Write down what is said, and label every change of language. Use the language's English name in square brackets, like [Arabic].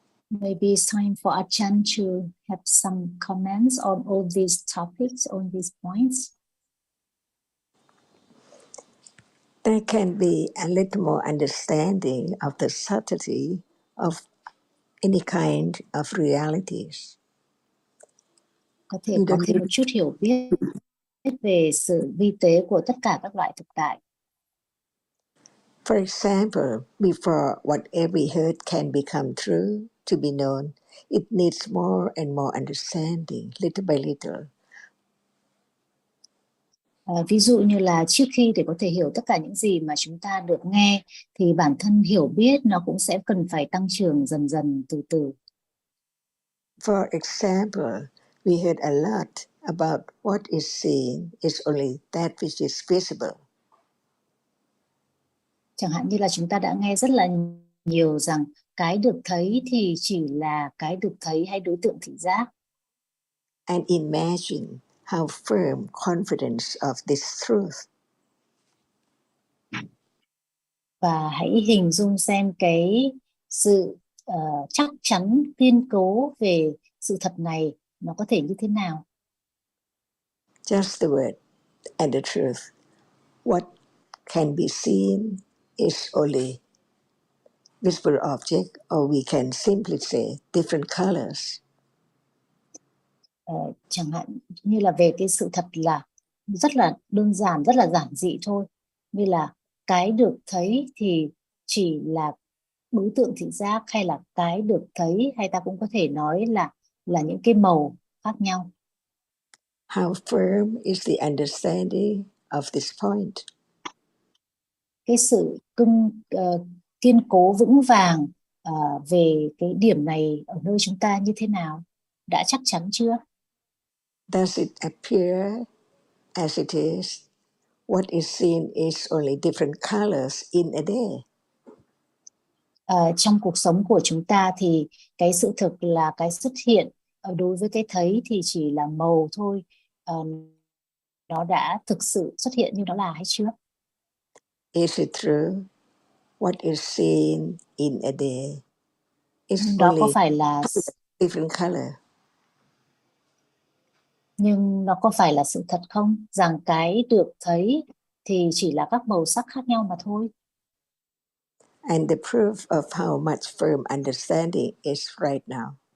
[English] Maybe it's time for Ajahn to have some comments on all these topics, on these points. There can be a little more understanding of the subtlety of any kind of realities. [Vietnamese] Có thể có thêm một chút hiểu biết về sự vi tế của tất cả các loại thực tại. [English] For example, before what every heard can become true to be known, it needs more and more understanding, little by little. [Vietnamese] Ví dụ như là trước khi để có thể hiểu tất cả những gì mà chúng ta được nghe, thì bản thân hiểu biết nó cũng sẽ cần phải tăng trưởng dần dần, từ từ. [English] For example, we heard a lot about what is seen is only that which is visible. [Vietnamese] Chẳng hạn như là chúng ta đã nghe rất là nhiều rằng cái được thấy thì chỉ là cái được thấy hay đối tượng thị giác. [English] And imagine how firm confidence of this truth. [Vietnamese] Và hãy hình dung xem cái sự chắc chắn, kiên cố về sự thật này nó có thể như thế nào. [English] Just the word and the truth. What can be seen is only visible object, or we can simply say different colors. [Vietnamese] Chẳng hạn như là về cái sự thật là rất là đơn giản, rất là giản dị thôi, như là cái được thấy thì chỉ là đối tượng thị giác, hay là cái được thấy, hay ta cũng có thể nói là những cái màu khác nhau. [English] How firm is the understanding of this point? [Vietnamese] Cái sự kiên cố vững vàng về cái điểm này ở nơi chúng ta như thế nào? Đã chắc chắn chưa? [English] Does it appear as it is? What is seen is only different colors in a day. [Vietnamese] Trong cuộc sống của chúng ta thì cái sự thực là cái xuất hiện, đối với cái thấy thì chỉ là màu thôi. Nó đã thực sự xuất hiện như nó là hay chưa? [English] Is it true? What is seen in a day is [Vietnamese] Đó [English] only [Vietnamese] có phải là [English] different color. [Vietnamese] Nhưng nó có phải là sự thật không? Rằng cái được thấy thì chỉ là các màu sắc khác nhau mà thôi. [English] And the proof of how much firm understanding is right now.